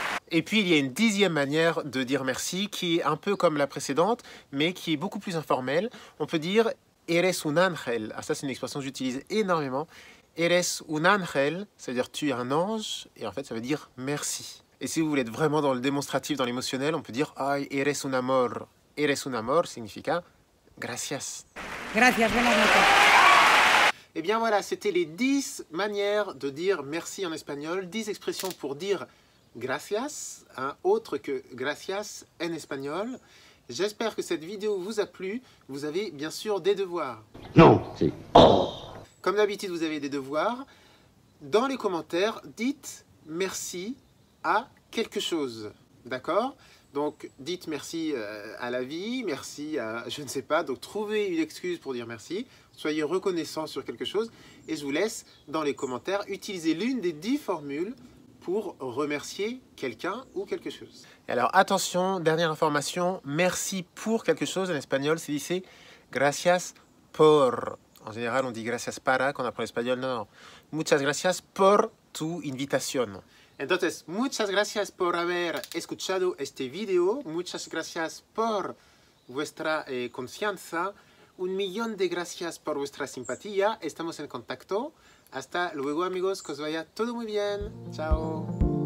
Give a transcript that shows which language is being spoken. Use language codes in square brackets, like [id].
[fr] Et puis, il y a une dixième manière de dire merci qui est un peu comme la précédente, mais qui est beaucoup plus informelle. On peut dire [es] eres un ángel. [fr] Ah, ça, c'est une expression que j'utilise énormément. [es] Eres un ángel, [fr] ça veut dire tu es un ange, et en fait, ça veut dire merci. Et si vous voulez être vraiment dans le démonstratif, dans l'émotionnel, on peut dire [es] ay, eres un amor. Eres un amor [fr] signifia [es] gracias. Gracias, buenas noches. [fr] Et bien voilà, c'était les 10 manières de dire merci en espagnol, 10 expressions pour dire gracias, hein, autre que gracias en espagnol. J'espère que cette vidéo vous a plu. Vous avez bien sûr des devoirs. Non, c'est... Oh. Comme d'habitude, vous avez des devoirs. Dans les commentaires, dites merci à quelque chose. D'accord ? Donc, dites merci à la vie, merci à je ne sais pas. Donc, trouvez une excuse pour dire merci. Soyez reconnaissant sur quelque chose. Et je vous laisse dans les commentaires utiliser l'une des 10 formules pour remercier quelqu'un ou quelque chose. Et alors, attention, dernière information. Merci pour quelque chose en espagnol, c'est dit [es] gracias por. [fr] En général, on dit [es] gracias para [fr] quand on apprend l'espagnol. Non, non. [es] Muchas gracias por tu invitación. Entonces, muchas gracias por haber escuchado este video. Muchas gracias por vuestra confianza. Un millón de gracias por vuestra simpatía. Estamos en contacto. Hasta luego, amigos. Que os vaya todo muy bien. Chao.